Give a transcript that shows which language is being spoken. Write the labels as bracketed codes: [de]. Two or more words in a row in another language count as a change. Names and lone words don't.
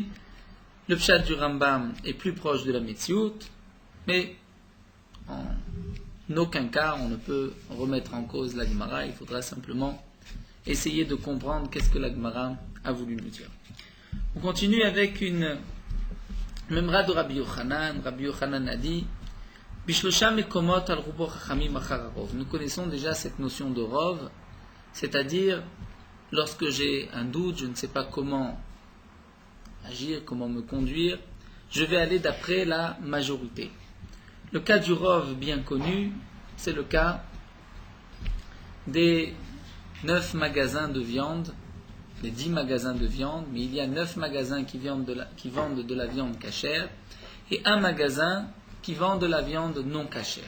[fr] Le pshat du Rambam est plus proche de la Metsiout, mais en aucun cas on ne peut remettre en cause la Gemara. Il faudra simplement essayer de comprendre qu'est-ce que la Gemara a voulu nous dire. On continue avec une memra de Rabbi Yochanan. Rabbi Yochanan a dit [he] בשלשה מקומות על רובו חכמים אחר הרוב. [fr] Nous connaissons déjà cette notion de rov, c'est-à-dire lorsque j'ai un doute, je ne sais pas comment agir, comment me conduire, je vais aller d'après la majorité. Le cas du rov bien connu, c'est le cas des 9 magasins de viande, les 10 magasins de viande, mais il y a 9 magasins qui vendent de la viande cachère et un magasin qui vend de la viande non cachère.